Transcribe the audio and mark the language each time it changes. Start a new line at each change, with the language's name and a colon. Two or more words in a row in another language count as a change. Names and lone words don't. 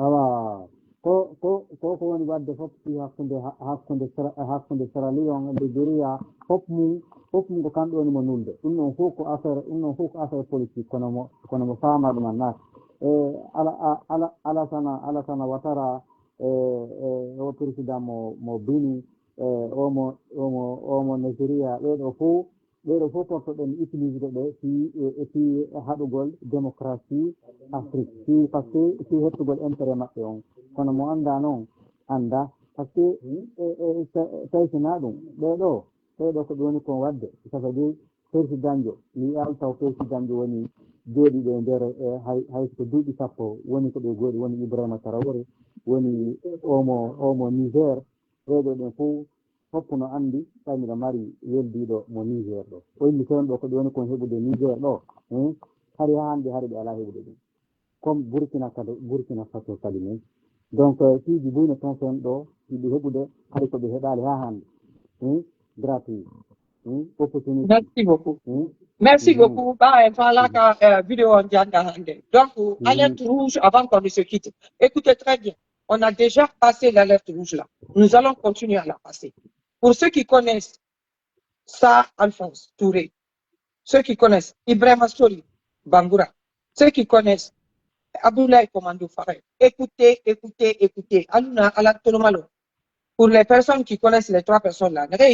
Fula: voilà ko woni wadde fof fi hakkunde Sierra Leone e Libéria fof mum ko kamɓe woni mo nulde ɗum ɗon fof ko
French: affaire politique
Fula: kono mo faama ɗum annata e Alassane Ouattara o président mo Bini omo Nigeria ɓeɗo fof portoɗen utilisde ɓe fi haɗugol démocratie Afrique
French: par ce que
Fula: fi hettugol intérêt maɓɓe on kono mo anda noon anda
French: par ce que
Fula: taysina ɗum ɓeɗo ko ɓe woni kon wadde
French: ça veut dire président
Fula: jo mi yawi taw président jo woni jooɗiɓe nder hayso duuɓi sappo woni ko ɓe gooɗi woni Ibrahima Traoré woni omo Niger ɓeɗo ɓen fof no andi tawi miɗo mari weldiɗo mo Niger ɗo o yimɓe toon ɗo ko ɓe woni kon heɓude Niger ɗo hari hande hari ɓe ala heɓude ɗum comme Burkina Faso kadi men donc fiiji buyno toon fen ɗo yiɗi heɓude hay ko ɓe heɓali ha hande
French: gratuit opportunité merci beaucoup
Fula: ba en falaka vidéo on janga hande
French: donc alerte rouge avant qu'on ne se quitte écoutez très bien on a déjà passé l'alerte rouge là nous allons continuer à la passer pour ceux qui connaissent ça Alphonse Touré ceux qui connaissent Ibrahima Soli Bangoura ceux qui connaissent Abdoulaye Commando Faré écoutez Aluna Alatolomalo pour les personnes qui connaissent les 3 personnes là